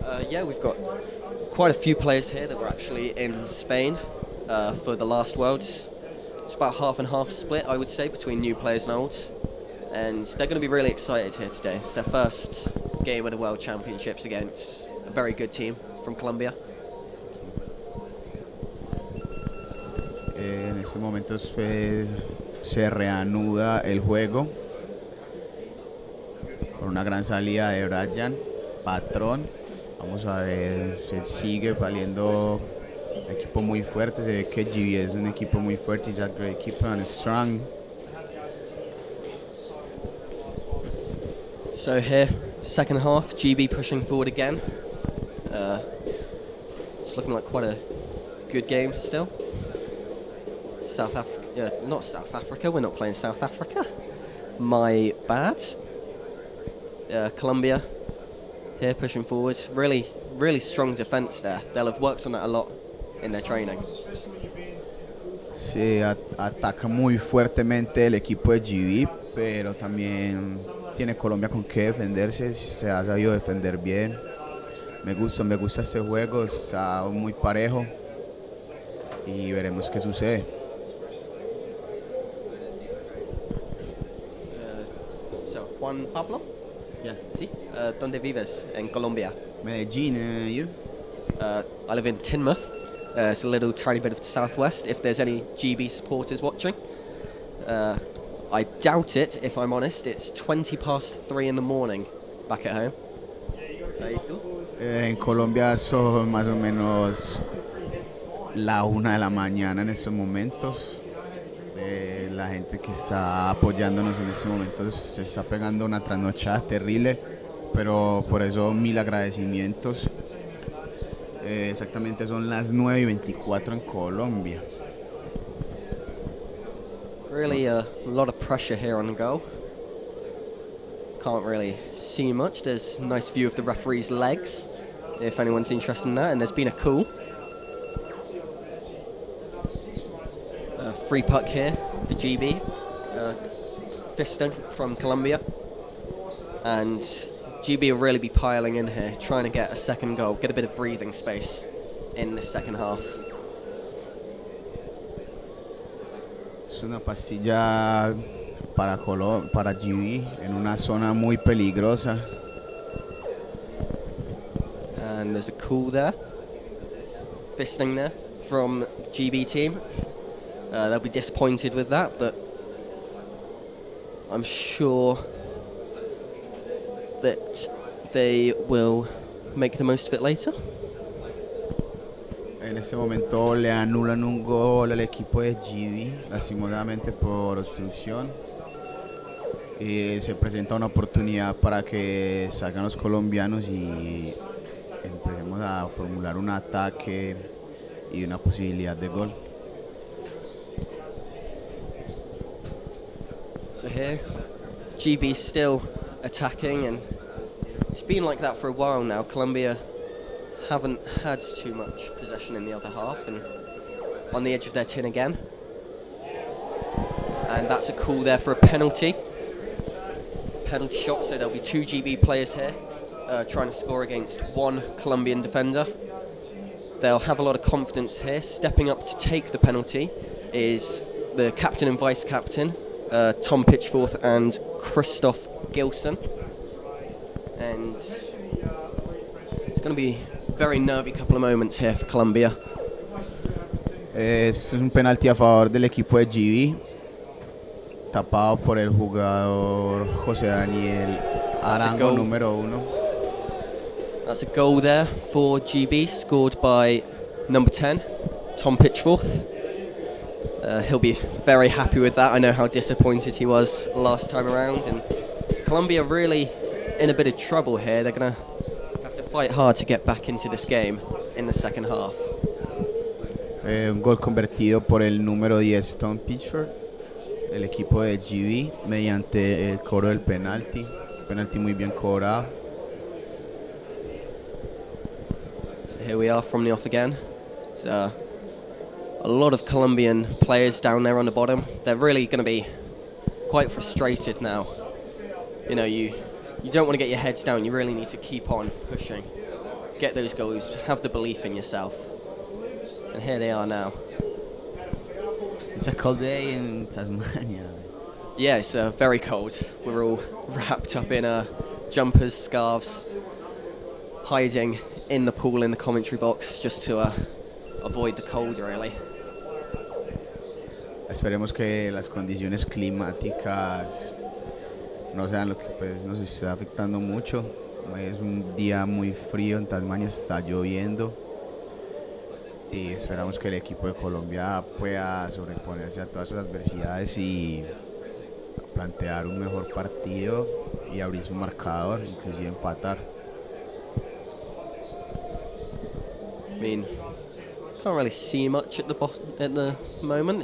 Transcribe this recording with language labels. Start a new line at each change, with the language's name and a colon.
English: Yeah, we've got quite a few players here that were actually in Spain for the last Worlds. It's about half and half split, I would say, between new players and olds. And they're going to be really excited here today. It's their first game of the World Championships against a very good team from Colombia.
Spanish: En estos momentos se reanuda el juego por una gran salida de Brian, patrón. Vamos a ver, se sigue valiendo equipo muy fuerte. Se ve que GB es un equipo muy fuerte.
English: It's a great keeper and strong. So here, second half, GB pushing forward again. It's looking like quite a good game still. South Africa, not South Africa, we're not playing South Africa. My bad. Colombia here pushing forward. Really, really strong defense there. They'll have worked on that a lot in their training.
Spanish: Se ataca muy fuertemente el equipo de GB, pero también tiene Colombia con qué defenderse. Se ha sabido defender bien. Me gusta este juego, está muy parejo y veremos qué sucede. So, Juan Pablo? Yeah. ¿Sí? ¿Dónde vives? En Colombia.
English: Medellín, you? I live in Teignmouth. It's a little tiny bit of the southwest, if there's any GB supporters watching. I doubt it, if I'm honest. It's 3:20 in the morning back at home.
Spanish: ¿Y tú? En Colombia son más o menos la 1 de la mañana en estos momentos. La gente que está apoyándonos en estos momentos se está pegando una trasnochada terrible, pero por eso 1000 agradecimientos. Exactamente son las 9:24 en Colombia.
English: Really a lot of pressure here on goal. Can't really see much. There's a nice view of the referee's legs, if anyone's interested in that, and there's been a COL. Free puck here for GB. Fisting from Colombia. And GB will really be piling in here, trying to get a second goal, get a bit of breathing space in the second half.
Spanish: Es una pastilla para GB en una zona muy peligrosa.
English: And there's a COL there. Fisting there from GB team. They'll be disappointed with that, but I'm sure that they will make the most of it later.
Spanish: En este momento le anulan un gol al equipo de GB, lastimosamente por obstrucción. Y se presenta una oportunidad para que salgan los colombianos y empecemos a formular un ataque y una posibilidad de gol.
English: So here, GB still attacking, and it's been like that for a while now. Colombia haven't had too much possession in the other half, and on the edge of their tin again. And that's a COL there for a penalty. Penalty shot, so there'll be 2 GB players here trying to score against 1 Colombian defender. They'll have a lot of confidence here. Stepping up to take the penalty is the captain and vice-captain, Tom Pitchforth and Christoph Gilson. And it's going to be a very nervy couple of moments here for Colombia.
Spanish: Esto es un penalti a favor del equipo de GB, tapado por el jugador José Daniel Arango, número 1.
English: That's a goal there for GB, scored by number 10, Tom Pitchforth. He'll be very happy with that. I know how disappointed he was last time around, and Colombia really in a bit of trouble here. They're going to have to fight hard to get back into this game in the second half.
Spanish: Un gol convertido por el número 10, Tom Pitchford, el equipo de GB, mediante el cobro del penalti. Penalti muy bien cobrado.
English: So here we are from the off again. It's, a lot of Colombian players down there on the bottom. They're really going to be quite frustrated now. You know, you don't want to get your heads down. You really need to keep on pushing, get those goals, have the belief in yourself. And here they are now. It's a cold day in Tasmania. Yeah, it's very cold. We're all wrapped up in jumpers, scarves, hiding in the pool in the commentary box just to avoid the cold, really.
Spanish: Esperemos que las condiciones climáticas no sean lo que pues, nos está afectando mucho. Es un día muy frío en Tasmania, está lloviendo y esperamos que el equipo de Colombia pueda sobreponerse a todas esas adversidades y plantear un mejor partido y abrir su marcador, inclusive empatar.
English: I mean, can't really see much at the moment.